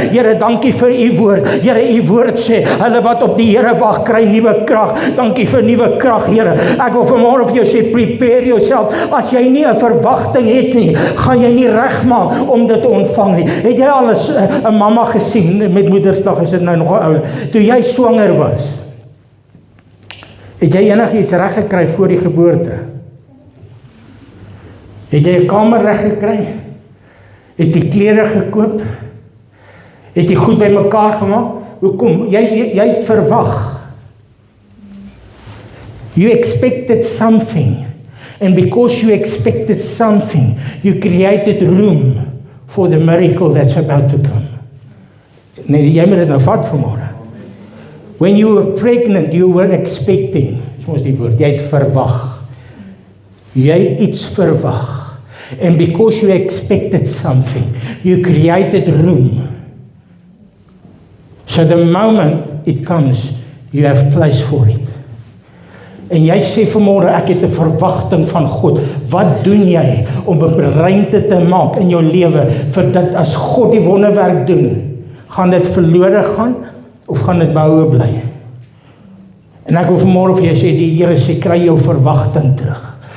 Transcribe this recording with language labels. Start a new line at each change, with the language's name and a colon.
Afrikaans: Here, dankie vir U woord. Here, U woord sê, hulle wat op die Here wag, kry nuwe krag. Dankie vir nuwe krag, Here. Ek wil vanmôre vir jou sê,
English: prepare yourself.
Afrikaans: As jy nie 'n verwagting het nie, gaan jy nie regmaak om dit te ontvang nie. Het jy al 'n mamma gesien, met Moedersdag is dit nou nog 'n ou, toe jy swanger was? Het jy enigiets reg gekry voor die geboorte? Het jy 'n kamer reg gekry? Het jy klere gekoop? Het jy goed bymekaar gemaak? Hoekom? Jy het verwag.
English: You expected something. And because you expected something, you created room for the miracle that's about to come.
Afrikaans: Nee, jy moet dit nou vat vanmôre.
English: When you were pregnant, you were expecting.
Afrikaans: Dis mos die woord, jy het verwag. Jy het iets verwag.
English: And because you expected something, you created room. So the moment it comes, you have place for it.
Afrikaans: En jy sê vanmôre, ek het 'n verwagting van God. Wat doen jy om 'n ruimte te maak in jou lewe vir dit as God die wonderwerk doen? Gaan dit verlore gaan of gaan dit behoue bly? En ek wil vanmôre vir jou sê, die Here sê, kry jou verwagting terug.